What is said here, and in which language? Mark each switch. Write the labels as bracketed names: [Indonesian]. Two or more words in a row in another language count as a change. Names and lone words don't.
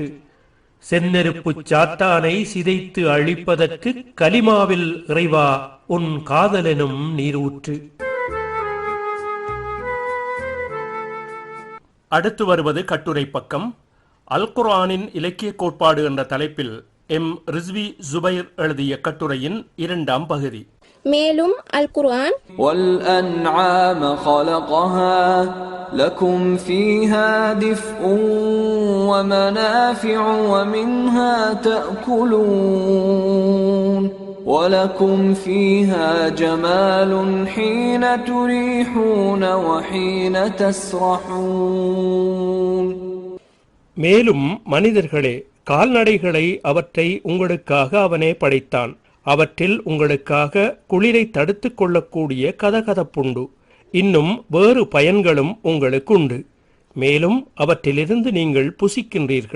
[Tamil] செந்நெருப்பு சாத்தானை சிதைத்து அழிப்பதற்கு கலிமாவில் இறைவா உன் காதலெனும் நீரூற்று. அடுத்து வருவது கட்டுரை பக்கம். அல் குர்ஆனின் இலக்கிய கோட்பாடு என்ற தலைப்பில் எம் ரிஸ்வி ஜுபைர் எழுதிய கட்டுரையின் 2ஆம் பகுதி. மேலும் அல் குர்ஆன் [Arabic] وَالْأَنْعَامَ خَلَقَهَا لَكُمْ فِيهَا دِفْءٌ وَمَنَافِعُ وَمِنْهَا تَأْكُلُونَ وَلَكُمْ فِيهَا جَمَالٌ حِينَ تُرِيحُونَ وَحِينَ تَسْرَحُونَ. [Tamil] மேலும் மனிதர்களே, கால்நடைகளை அவற்றை உங்களுக்காக அவனே படைத்தான். அவற்றில் உங்களுக்காக குளிரை தடுத்து கொள்ளக்கூடிய கதகதப்புண்டு. இன்னும் வேறு பயன்களும் உங்களுக்கு உண்டு. மேலும் அவற்றிலிருந்து நீங்கள் புசிக்கின்றீர்கள்.